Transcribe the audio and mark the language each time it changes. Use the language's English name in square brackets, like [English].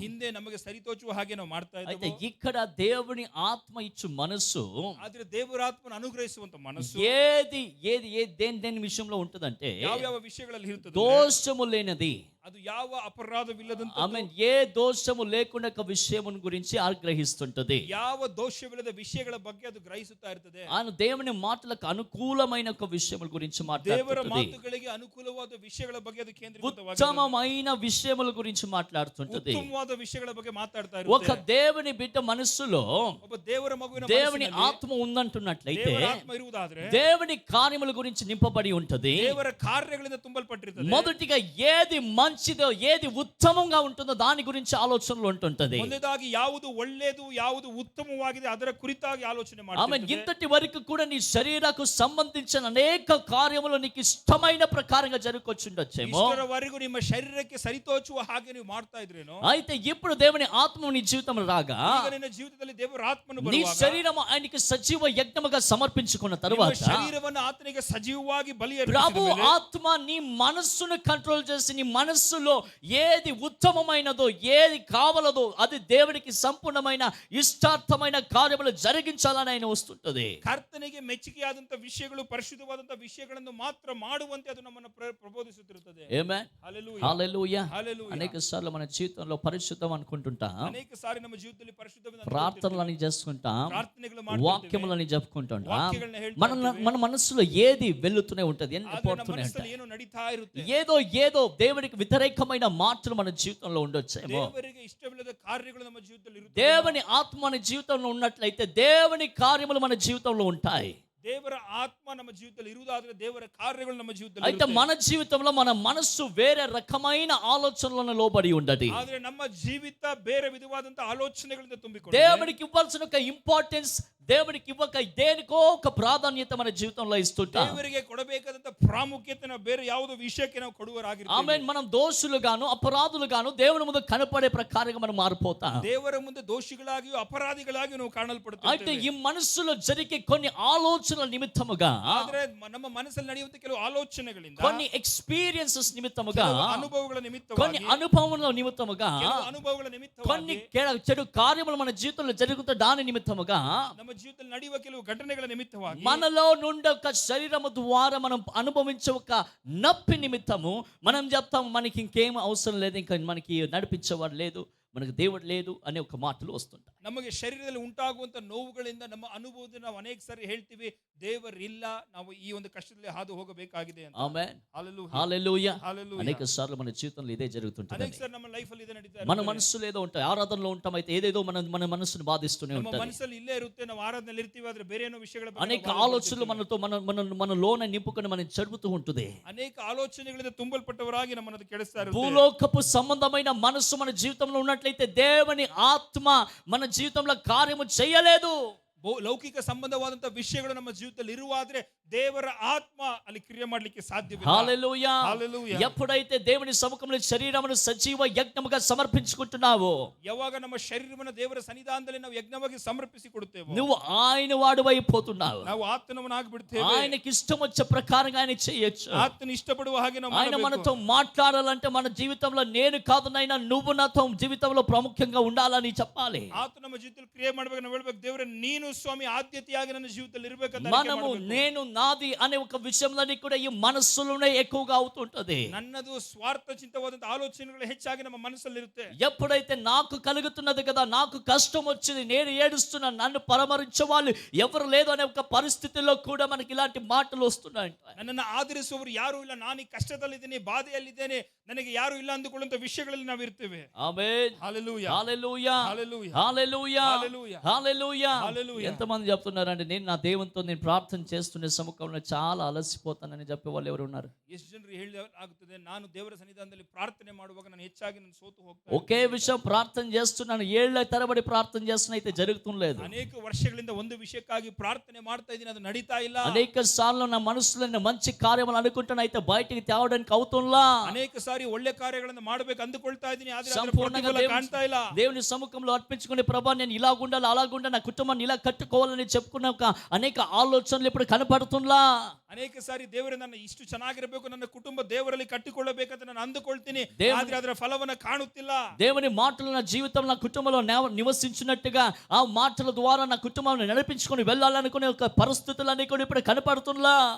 [Kannada] ಹಿಂದೆ ನಮಗೆ ಸರಿತೋಚುವ ಹಾಗೆ ನಾವು ಮಾಡ್ತಾ [Telugu] అయితే [Kannada] ಇದ್ದೇವೆ. [Telugu] ఇక్కడ దేవుని ఆత్మ ఇచ్చు మనస్సు, [Kannada] ಆದ್ರೆ ದೇವರ ಆತ್ಮನ ಅನುಗ್ರಹಿಸುವಂತ ಮನಸ್ಸು [Telugu] ఏది ఏది ఏ దేని విషయంలో ఉంటుందంటే, [Kannada] ಯಾವ ಯಾವ ವಿಷಯಗಳಲ್ಲಿ ಇರುತ್ತದೆ? [Telugu] దోషము లేనిది. [Kannada] ಅದು ಯಾವ ಅಪರಾಧವಿಲ್ಲದಂತ, [Telugu] ఆమేన్, ఏ దోషము లేకుండా ఒక విషయమును గురించి ఆగ్రహిస్తుంటది. [Kannada] ಯಾವ ದೋಷವಿಲ್ಲದ ವಿಷಯಗಳ ಬಗ್ಗೆ ಅದು ಗ್ರಹಿಸುತ್ತಾ ಇರ್ತದೆ. [Telugu] ఆయన దేవుని మాటలకు అనుకూలమైన ఒక విషయముల గురించి [Kannada] ದೇವರ [Telugu] మాట్లాడుతుంటది. [Kannada] ಮಾತುಗಳಿಗೆ ಅನುಕೂಲವಾದ ವಿಷಯಗಳ ಬಗ್ಗೆ ಅದು ಕೇಂದ್ರೀಕೃತವಾಗಿದೆ. [Telugu] ఉత్తమమైన విషయముల గురించి మాట్లాడుతుంటది. [Kannada] ಉತ್ತಮವಾದ ವಿಷಯಗಳ ಬಗ್ಗೆ ಮಾತಾಡ್ತಾ [Telugu] ఒక [Kannada] ಇರುತ್ತೆ. [Telugu] దేవుని బిడ్డ మనస్సులో [Kannada] ಒಬ್ಬ ದೇವರ ಮಗುವಿನ [Telugu] దేవుని [Kannada] ಮನಸ್ಸಿನಲ್ಲಿ [Telugu] ఆత్మ ఉందంటున్నట్లయితే [Kannada] ದೇವರ ಆತ್ಮ ಇರುವುದಾದ್ರೆ [Telugu] దేవుని కార్యముల గురించి నింపబడి ఉంటది. [Kannada] ದೇವರ ಕಾರ್ಯಗಳಿಂದ ತುಂಬಲ್ಪಟ್ಟಿರುತ್ತದೆ. [Telugu] మొదటిగా ఏది మంచిదో, ఏది ఉత్తమంగా ఉంటుందో దాని గురించి ఆలోచనలు ఉంటుంటది. [Kannada] ಮೊದಲಾಗಿ ಯಾವುದು ಒಳ್ಳೆಯದು, ಯಾವುದು ಉತ್ತಮವಾಗಿದೆ ಅದರ ಕುರಿತಾಗಿ ಆಲೋಚನೆ [Telugu] ఆమె [Kannada] ಮಾಡ್ತಾರೆ. [Telugu] ఇంతటి వరకు కూడా నీ శరీరకు సంబంధించిన అనేక కార్యములు నీకు ఇష్టమైన ప్రకారంగా జరుగుకొచ్చుండొచ్చేమో. [Kannada] ಇಷ್ಟರವರೆಗೂ ನಿಮ್ಮ ಶರೀರಕ್ಕೆ ಸರಿತೋಚುವ ಹಾಗೆ ನೀವು ಮಾಡ್ತಾ ಇದ್ರೇನೋ, [Telugu] అయితే ఇప్పుడు దేవుని ఆత్మ నీ జీవితంలో రాగా, [Kannada] ಈಗ ನಿನ್ನ ಜೀವಿತದಲ್ಲಿ ದೇವರ ಆತ್ಮನು [Telugu] నీ [Kannada] ಬರುವಾಗ [Telugu] శరీరం ఆయనకి సజీవ యజ్ఞముగా సమర్పించుకున్న [Kannada] ನಿಮ್ಮ [Telugu] తరువాత [Kannada] ಶರೀರವನ್ನು ಆತನಿಗೆ ಸಜೀವವಾಗಿ ಬಲಿ [Telugu] ప్రభు [Kannada] ಅರ್ಪಿಸಿದ ಮೇಲೆ [Telugu] ఆత్మ నీ మనస్సును కంట్రోల్ చేసి, నీ మనస్సులో ఏది ఉత్తమమైనదో, ఏది కావాలదో అది దేవునికి సంపూర్ణమైన ఇష్టార్థమైన కార్యములు జరిగించాలని ఆయన వస్తుంటది. [Kannada] ಕರ್ತನಿಗೆ ಮೆಚ್ಚುಗೆಯಾದಂತ ವಿಷಯಗಳು, ಪರಿಶುದ್ಧವಾದಂತ ವಿಷಯಗಳನ್ನು ಮಾತ್ರ ಮಾಡುವಂತೆ ಅದು ನಮ್ಮನ್ನು ಪ್ರಬೋಧಿಸುತ್ತಿರುತ್ತದೆ. [Telugu] ఆమేన్, [Kannada] ಹಲ್ಲೆಲೂಯಾ. [Telugu] హల్లెలూయా. [Kannada] ಹಲ್ಲೆಲೂಯಾ. [Telugu] అనేక సార్లు మన జీవితంలో పరిశుద్ధం అనుకుంటుంటాం, [Kannada] ಅನೇಕ ಸಾರಿ ನಮ್ಮ ಜೀವಿತದಲ್ಲಿ ಪರಿಶುದ್ಧವನ್ನು [Telugu] ప్రార్థనలని చేసుకుంటాం, [Kannada] ಪ್ರಾರ್ಥನೆಗಳು ಮಾಡ್ತಿರ್ತೀವಿ, [Telugu] వాక్యములని చెప్పుకుంటుంటాం. [Kannada] ವಾಕ್ಯಗಳನ್ನ [Telugu] మన [Kannada] ಹೇಳ್ತಾ ಇರ್ತೀವಿ. [Telugu] మన మనసులో ఏది వెళ్తూనే ఉంటది, ఎన్ని [Kannada] ಆದ್ರೆ ನಮ್ಮ [Telugu] పోతూనే [Kannada] ಮನಸ್ಸಲ್ಲಿ [Telugu] ఉంటాయి. [Kannada] ಏನೋ ನಡೀತಾ ಇರುತ್ತೆ. [Telugu] ఏదో దేవునికి వ్యతిరేకమైన మాటలు మన జీవితంలో ఉండొచ్చేమో. [Kannada] ದೇವರಿಗೆ ಇಷ್ಟವಿಲ್ಲದ ಕಾರ್ಯಗಳು ನಮ್ಮ ಜೀವಿತದಲ್ಲಿ ಇರುತ್ತೆ. [Telugu] దేవుని ఆత్మ మన జీవితంలో ఉన్నట్లయితే దేవుని కార్యములు మన జీవితంలో ఉంటాయి. [Kannada] ದೇವರ ಆತ್ಮ ನಮ್ಮ ಜೀವಿತದಲ್ಲಿ ಇರುವುದಾದ್ರೆ ದೇವರ ಕಾರ್ಯಗಳು ನಮ್ಮ ಜೀವಿತದಲ್ಲಿ [Telugu] అయితే [Kannada] ಇರುತ್ತೆ. [Telugu] మన జీవితంలో మన మనస్సు వేరే రకమైన ఆలోచనలను లోబడి ఉండదు. [Kannada] ಆದ್ರೆ ನಮ್ಮ ಜೀವಿತ ಬೇರೆ ವಿಧವಾದಂತ ಆಲೋಚನೆಗಳಿಂದ ತುಂಬಿಕೊಂಡು [Telugu] దేవునికి ఇవ్వాల్సిన ఒక ఇంపార్టెన్స్, దేవునికి ఇవ్వక దేనికో ఒక ప్రాధాన్యత మన జీవితంలో ఇస్తుంటాం. [Kannada] ದೇವರಿಗೆ ಕೊಡಬೇಕಾದಂತ ಪ್ರಾಮುಖ್ಯತೆನ ಬೇರೆ ಯಾವುದೋ ವಿಷಯಕ್ಕೆ ನಾವು ಕೊಡುವರಾಗಿರ್ತೀವಿ. [Telugu] ఆమేన్. మనం దోషులుగాను అపరాధులుగాను దేవుని ముందు కనపడే ప్రకారంగా మనం మారిపోతాం. [Kannada] ದೇವರ ಮುಂದೆ ದೋಷಿಗಳಾಗಿಯೂ ಅಪರಾಧಿಗಳಾಗಿಯೂ ನಾವು [Telugu] అయితే [Kannada] ಕಾಣಲ್ಪಡುತ್ತೇವೆ. [Telugu] ఈ మనస్సులో జరిగే కొన్ని ఆలోచనల నిమిత్తముగా, [Kannada] ಆದ್ರೆ ನಮ್ಮ ಮನಸ್ಸಲ್ಲಿ ನಡೆಯುವಂತ ಕೆಲವು ಆಲೋಚನೆಗಳಿಂದ, [Telugu] కొన్ని ఎక్స్పీరియన్సెస్ నిమిత్తముగా, [Kannada] ಕೆಲವು ಅನುಭವಗಳ [Telugu] కొన్ని [Kannada] ನಿಮಿತ್ತವಾಗಿ, [Telugu] అనుభవముల నిమిత్తముగా, [Kannada] ಕೆಲವು ಅನುಭವಗಳ [Telugu] కొన్ని [Kannada] ನಿಮಿತ್ತವಾಗಿ, [Telugu] చెడు కార్యములు మన జీవితంలో జరుగుతున్న దాని నిమిత్తముగా, [Kannada] ನಮ್ಮ ಜೀವಿತದಲ್ಲಿ ನಡೆಯುವ ಕೆಲವು ಘಟನೆಗಳ ನಿಮಿತ್ತವಾಗಿ, [Telugu] మనలో నుండి ఒక శరీరము ద్వారా మనం అనుభవించే ఒక నొప్పి నిమిత్తము మనం చెప్తాం, మనకి ఇంకేం అవసరం లేదు, ఇంకా మనకి నడిపించేవాడు లేదు, మనకు దేవుడు లేదు అనే ఒక మాటలు వస్తుంటాయి. [Kannada] ನಮಗೆ ಶರೀರದಲ್ಲಿ ಉಂಟಾಗುವಂತ ನೋವುಗಳಿಂದ ನಮ್ಮ ಅನುಭವದಿಂದ ನಾವು ಅನೇಕ ಸಾರಿ ಹೇಳ್ತೀವಿ, ದೇವರಿಲ್ಲ, ನಾವು ಈ ಒಂದು ಕಷ್ಟದಲ್ಲಿ ಹಾದು ಹೋಗಬೇಕಾಗಿದೆ ಅಂತ. [Telugu] ఆమేన్, [Kannada] ಹಲ್ಲೆಲೂಯಾ. [Telugu] హల్లెలూయా. [Kannada] ಹಲ್ಲೆಲೂಯಾ. [Telugu] అనేక సార్లు మన జీవితంలో ఇదే జరుగుతుంటుంది. [Kannada] ಅನೇಕ ಸಾರಿ ನಮ್ಮ ಲೈಫ್ ಅಲ್ಲಿ ಇದೆ ನಡೀತಾ [Telugu] మన [Kannada] ಇರುತ್ತೆ. [Telugu] మనస్సులో ఏదో ఉంటాయి, ఆరాధనలో ఉంటాం, అయితే ఏదేదో మన మనస్సును బాధిస్తూనే [Kannada] ನಮ್ಮ [Telugu] ఉంటుంది. [Kannada] ಮನಸ್ಸಲ್ಲಿ ಇಲ್ಲೇ ಇರುತ್ತೆ, ನಾವು ಆರಾಧನೆಯಲ್ಲಿ ಇರ್ತೀವಿ, ಆದ್ರೆ ಬೇರೆ ಏನೋ ವಿಷಯಗಳ ಬಗ್ಗೆ [Telugu] అనేక [Kannada] ನಾವು [Telugu] ఆలోచనలు [Kannada] ಆಲೋಚಿಸ್ತೀವಿ. [Telugu] మన లోన నింపుకొని మనం చెడుపుతూ ఉంటుంది. [Kannada] ಅನೇಕ ಆಲೋಚನೆಗಳಿಂದ ತುಂಬಲ್ಪಟ್ಟವರಾಗಿ ನಮ್ಮನ್ನು ಕೆಡಿಸ್ತಾ ಇರುತ್ತೆ. [Telugu] భూలోకపు సంబంధమైన మనస్సు మన జీవితంలో ఉన్నట్లయితే దేవుని ఆత్మ మన జీవితంలో కార్యము చేయలేదు. [Kannada] ಲೌಕಿಕ ಸಂಬಂಧವಾದಂತಹ ವಿಷಯಗಳು ನಮ್ಮ ಜೀವಿತದಲ್ಲಿ ಇರುವಾದ್ರೆ ದೇವರ ಆತ್ಮ ಅಲ್ಲಿ ಕ್ರಿಯೆ ಮಾಡಲಿಕ್ಕೆ ಸಾಧ್ಯವಿಲ್ಲ. [Telugu] హల్లెలూయా. హల్లెలూయా. ఎప్పుడైతే దేవుని సముఖంలో శరీరమును సజీవ యజ్ఞముగా సమర్పించుకుంటున్నావో, [Kannada] ಯಾವಾಗ ನಮ್ಮ ಶರೀರವನ್ನು ದೇವರ ಸನ್ನಿಧಾನದಲ್ಲಿ ನಾವು ಯಜ್ಞವಾಗಿ ಸಮರ್ಪಿಸಿಕೊಡುತ್ತೇವೆ, [Telugu] నువ్వు ఆయన వాడువైపోతున్నావు. [Kannada] ನಾವು ಆತನವನಾಗಿ ಬಿಡ್ತೇವೆ. [Telugu] ఆయనకి ఇష్టం వచ్చే ప్రకారంగా ఆయన చేయొచ్చు. [Kannada] ಆತನ ಇಷ್ಟಪಡುವ ಹಾಗೆ ನಾವು [Telugu] ఆయన [Kannada] ಮಾಡಬೇಕು. [Telugu] మనతో మాట్లాడాలంటే మన జీవితంలో నేను కాదు నైనా నువ్వు నాతో జీవితంలో ప్రాముఖ్యంగా ఉండాలని చెప్పాలి. [Kannada] ಆತ ನಮ್ಮ ಜೀವಿತದಲ್ಲಿ ಕ್ರಿಯೆ ಮಾಡಬೇಕು. ನಾವು ಹೇಳಬೇಕು, ದೇವರೇ ನೀನು ಸ್ವಾಮಿ ಆದ್ಯತೆಯಾಗಿ ನನ್ನ ಜೀವಿತದಲ್ಲಿ ಇರಬೇಕಂತ [Telugu] మనము నేను నాది అనే ఒక విషయంలోని కూడా ఈ మనస్సులోనే ఎక్కువగా అవుతుంటది. [Kannada] ನನ್ನದು ಸ್ವಾರ್ಥ ಚಿಂತವಾದಂತ ಆಲೋಚನೆಗಳು ಹೆಚ್ಚಾಗಿ ನಮ್ಮ ಮನಸ್ಸಲ್ಲಿ ಇರುತ್ತೆ. [Telugu] ఎప్పుడైతే నాకు కలుగుతున్నది కదా, నాకు కష్టం వచ్చింది, నేను ఏడుస్తున్నా, నన్ను పరామర్శించే వాళ్ళు ఎవరు లేదు అనే ఒక పరిస్థితిలో కూడా మనకి ఇలాంటి మాటలు వస్తున్నాయి. [Kannada] ನನ್ನನ್ನು ಆಧರಿಸುವವರು ಯಾರು ಇಲ್ಲ, ನಾನು ಈ ಕಷ್ಟದಲ್ಲಿದ್ದೇನೆ, ಬಾಧೆಯಲ್ಲಿದ್ದೇನೆ, ನನಗೆ ಯಾರು ಇಲ್ಲ ಅಂದುಕೊಳ್ಳುವಂತ ವಿಷಯಗಳಲ್ಲಿ ನಾವು ಇರ್ತೇವೆ. [Telugu] ఆమేన్. హల్లెలూయా. హల్లెలూయా. హల్లెలూయా. హల్లెలూయా. హల్లెలూయా. హల్లెలూయా. హల్లెలూయా. ఎంతమంది చెప్తున్నారంటే నేను నా దేవునితో నేను ప్రార్థన చేస్తున్న సముఖంలో చాలా అలసిపోతానని చెప్పే వాళ్ళు ఎవరు ఉన్నారు? [Kannada] ಎಷ್ಟು ಜನರು ಹೇಳಲಾಗುತ್ತದೆ, ನಾನು ದೇವರ ಸನ್ನಿಧಾನದಲ್ಲಿ ಪ್ರಾರ್ಥನೆ ಮಾಡುವಾಗ ನಾನು ಹೆಚ್ಚಾಗಿ ನಾನು ಸೋತು ಹೋಗ್ತೇನೆ. [Telugu] ఒకే విషయం ప్రార్థన చేస్తున్నాను, ఏళ్ల తరబడి ప్రార్థన చేస్తున్నా అయితే జరుగుతుండలేదు. [Kannada] ಅನೇಕ ವರ್ಷಗಳಿಂದ ಒಂದು ವಿಷಯಕ್ಕಾಗಿ ಪ್ರಾರ್ಥನೆ ಮಾಡ್ತಾ ಇದ್ದೀನಿ, ಅದು ನಡೀತಾ ಇಲ್ಲ. [Telugu] అనేక సార్లు నా మనసులో నేను మంచి కార్యములు అనుకుంటున్నా అయితే బయటికి తేవడానికి అవుతుంలా. [Kannada] ಅನೇಕ ಸಾರಿ ಒಳ್ಳೆ ಕಾರ್ಯಗಳನ್ನು ಮಾಡಬೇಕು ಅಂದುಕೊಳ್ತಾ ಇದ್ದೀನಿ, ಆದ್ರೆ ಅದರ [Telugu] సంపూర్ణంగా [Kannada] ಪ್ರತಿಫಲ ಕಾಣ್ತಾ ಇಲ್ಲ. [Telugu] దేవుని సముఖంలో అర్పించుకునే ప్రభా నేను ఇలాగుండాలి అలాగుండాలి, నా కుటుంబాన్ని ఇలా కట్టుకోవాలని చెప్పుకున్న ఒక అనేక ఆలోచనలు ఇప్పుడు కనపడుతుంలా. [Kannada] ಅನೇಕ ಸಾರಿ ದೇವರೇ ನನ್ನ ಇಷ್ಟು ಚೆನ್ನಾಗಿರಬೇಕು, ನನ್ನ ಕುಟುಂಬ ದೇವರಲ್ಲಿ ಕಟ್ಟಿಕೊಳ್ಳಬೇಕಂತ ನಾನು ಅಂದುಕೊಳ್ತೀನಿ, ಆದ್ರೆ ಅದರ ಫಲವನ್ನ ಕಾಣುತ್ತಿಲ್ಲ. [Telugu] దేవుని మాటలు నా జీవితంలో నా కుటుంబంలో నివసించినట్టుగా ఆ మాటల ద్వారా నా కుటుంబాన్ని నడిపించుకొని వెళ్ళాలనుకునే ఒక పరిస్థితులన్నీ కూడా ఇప్పుడు కనపడుతుంలా.